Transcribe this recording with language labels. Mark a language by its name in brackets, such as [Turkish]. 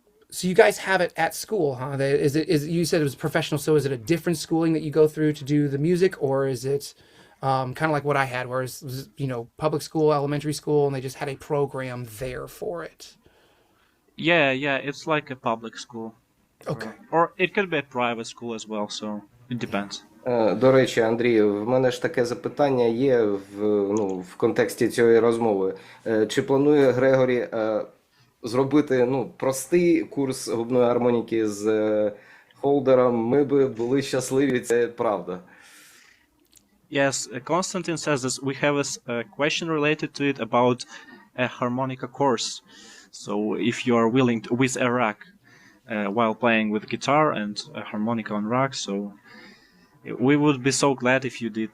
[English] So you guys have it at school, huh? You said it was professional, so is it a different schooling that you go through to do the music, or is it kind of like what I had, where it was, public school, elementary school, and they just had a program there for it? Yeah, it's like a public school. Okay. Or it could be a private school as well, so it depends. [Ukrainian] До речі, Андрію, в мене ж таке запитання є в контексті цієї розмови. Чи планує Грегорі зробити простий курс губної гармоніки з холдером? Ми би були щасливі, це правда. [English] Yes, Konstantin says this. We have a question related to it about a harmonica course. So if you are willing to, with a rack, while playing with guitar and a harmonica on rack, so we would be so glad if you did.